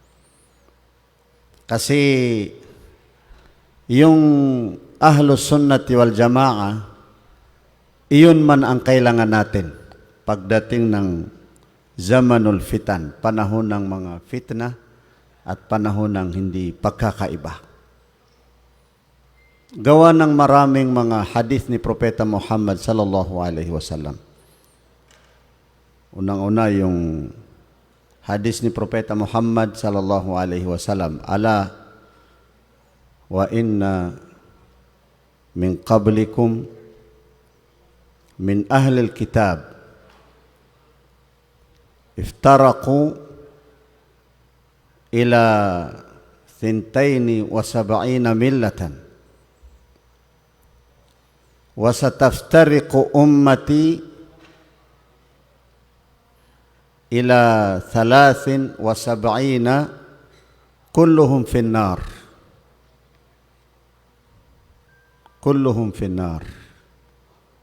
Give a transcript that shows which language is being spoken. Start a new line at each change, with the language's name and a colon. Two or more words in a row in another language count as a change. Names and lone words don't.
Filipino: Kasi yung Ahlus Sunnati wal Jamaah, iyon man ang kailangan natin pagdating ng
Arabic: زمن الفتن,
Filipino: panahon ng mga fitna at panahon ng hindi pagkakaiba. Gawa ng maraming mga hadith ni Propeta Muhammad
Arabic: صلى الله عليه وسلم.
Filipino: Unang-una yung hadis ni Propeta Muhammad
Arabic: صلى الله عليه وسلم, ألا وإن من قبلكم من أهل الكتاب افترقوا إلى 72 ملة وستفترق أمتي إلى 73 كلهم في النار.